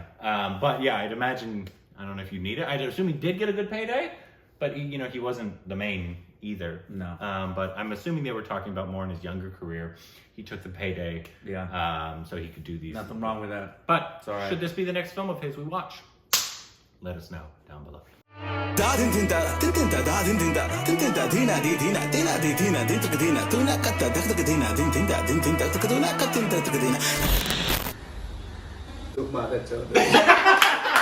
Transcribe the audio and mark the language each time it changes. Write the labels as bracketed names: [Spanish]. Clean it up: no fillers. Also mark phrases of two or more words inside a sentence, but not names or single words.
[English] But yeah, I'd imagine, I don't know if you need it. I'd assume he did get a good payday, but he wasn't the main either. No. But I'm assuming they were talking about more in his younger career. He took the payday. Yeah. So he could do these. Nothing wrong with that. But It's all right. should this be the next film of his we watch? Let us know down below. Da din din da din din da da din din da din din da dina di dina dina di dina din tuk dina tu na katta dak tuk dina din din da din din da tuk dina katta tuk dina. Look, man, that's